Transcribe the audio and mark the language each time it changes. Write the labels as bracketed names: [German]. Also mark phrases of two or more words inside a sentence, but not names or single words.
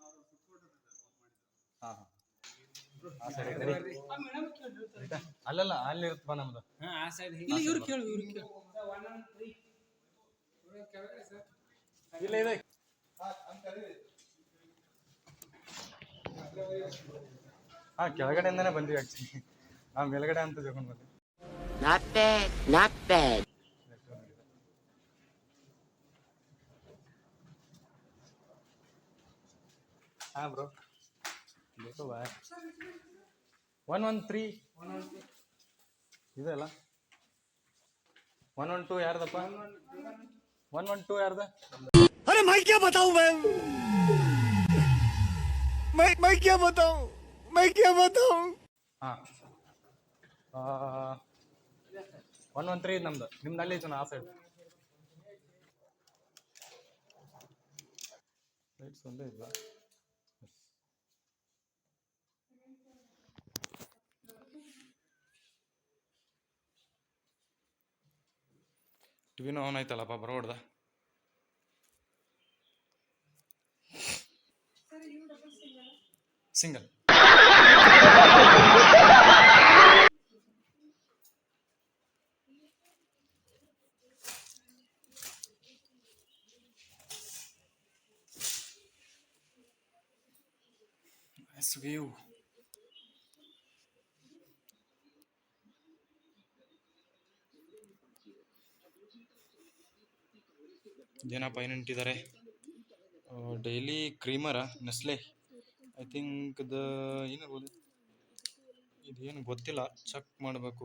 [Kannada] ಹಾಂ ಹಾಂ, ಆ ಸೈಡ್ ಅಲ್ಲಲ್ಲ, ಅಲ್ಲಿ ಇರುತ್ತಪ್ಪ ನಮ್ದು. ಆ ಸೈಡ್ ಇವ್ರು ಕೇಳು, ಇವ್ರು ಕೇಳು. ಇಲ್ಲ ಇದೆ. ಕೆಳಗಡೆಯಿಂದಾನೆ ಬಂದ್ವಿ ಆಕ್ಚುಲಿ. ನಾವು ಮೇಲ್ಗಡೆ ಅಂತ ತಗೊಂಡು ಬಂದ್ವಿ. [English] Not bad, not bad. [Kannada] ಹಾಂ ಬ್ರೋ, ಬೇಕು ಬಾ. 113 ಇದೆ ಅಲ್ಲ. 112 ಯಾರ್ದಪ್ಪ? 112 ಯಾರ್ದ? [Hindi] अरे मैं क्या बताऊं, मैं क्या बताऊं, मैं क्या बताऊं. [Kannada] ಹಾಂ, 113 ನಮ್ದು. ನಿಮ್ದು ಅಲ್ಲಿ ಐತೆ ಆ ಸೈಡ್. ಲೈಟ್ಸ್ ಒಂದೇ ಇಲ್ಲ. ಟಿವಿನೂ ಆನ್ ಆಯ್ತಲ್ಲಪ್ಪ, ಬರೋಡ್ದ. ಸಿಂಗಲ್. [English] Nice view. [Kannada] ಇದೇನಪ್ಪ ಏನಿಟ್ಟಿದ್ದಾರೆ? ಡೈಲಿ ಕ್ರೀಮರಾ, ನೆಸ್ಲೆ [English] I think. [Kannada] ಏನಿರ್ಬೋದು ಇದೇನು ಗೊತ್ತಿಲ್ಲ, ಚೆಕ್ ಮಾಡಬೇಕು.